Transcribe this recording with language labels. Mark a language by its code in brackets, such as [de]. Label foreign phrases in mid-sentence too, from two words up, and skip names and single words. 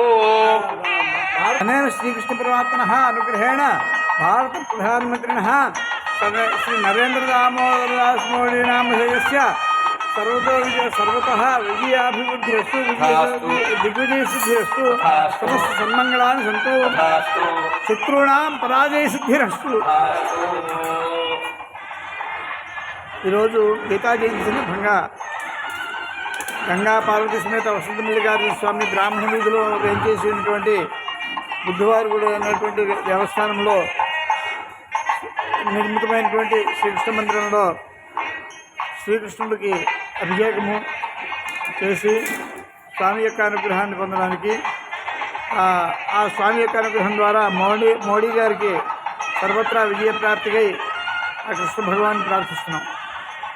[sa] अनेन श्रीकृष्णपरमात्मनः अनुग्रहेण भारत प्रधानमन्त्रिणः श्री नरेन्द्र दामोदरदास मोदी नामधेयस्य सर्वतः विजयाभिवृद्धिरस्तु दिग्विजयसिद्धिरस्तु समस्त सन्मङ्गलानि सन्तु शत्रूणां पराजयसिद्धिरस्तु [te] ఈరోజు గీతా జయంతి సందర్భంగా గంగా పార్వతీ సమేత వసంతమల్లికార్జున స్వామి బ్రాహ్మణ వీధిలో వేంచేసినటువంటి బుద్ధవారుగుడు అనేటువంటి దేవస్థానంలో నిర్మితమైనటువంటి శ్రీకృష్ణ మందిరంలో శ్రీకృష్ణుడికి అభిషేకము చేసి స్వామి యొక్క అనుగ్రహాన్ని పొందడానికి ఆ స్వామి యొక్క అనుగ్రహం ద్వారా మోడీ గారికి సర్వత్రా విజయప్రాప్తికై ఆ కృష్ణ భగవాన్ని ప్రార్థిస్తున్నాం.